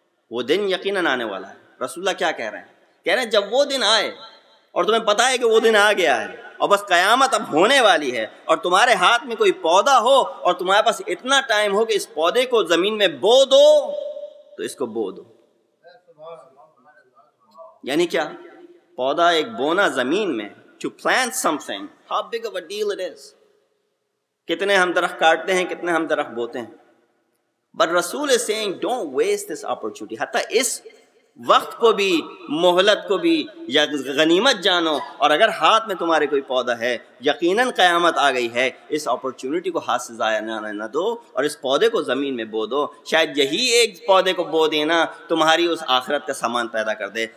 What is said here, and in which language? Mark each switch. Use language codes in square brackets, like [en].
[ur] وہ دن یقیناً آنے والا ہے. رسول اللہ کیا کہہ رہے ہیں؟ کہہ رہے ہیں جب وہ دن آئے اور تمہیں پتہ ہے کہ وہ دن آ گیا ہے اور بس قیامت اب ہونے والی ہے، اور تمہارے ہاتھ میں کوئی پودا ہو اور تمہارے پاس اتنا ٹائم ہو کہ اس پودے کو زمین میں بو دو، تو اس کو بو دو. یعنی کیا؟ پودا ایک بونا زمین میں، [en] to plant something, how big of a deal it is. [ur] کتنے ہم درخت کاٹتے ہیں، کتنے ہم درخت بوتے ہیں. [en] But Rasul is saying don't waste this opportunity. [ur] حتیٰ اس وقت کو بھی، مہلت کو بھی یا غنیمت جانو. اور اگر ہاتھ میں تمہارے کوئی پودا ہے، یقیناً قیامت آ گئی ہے، اس اپرچونٹی کو ہاتھ سے ضائع نہ دو اور اس پودے کو زمین میں بو دو. شاید یہی ایک پودے کو بو دینا تمہاری اس آخرت کا سامان پیدا کر دے.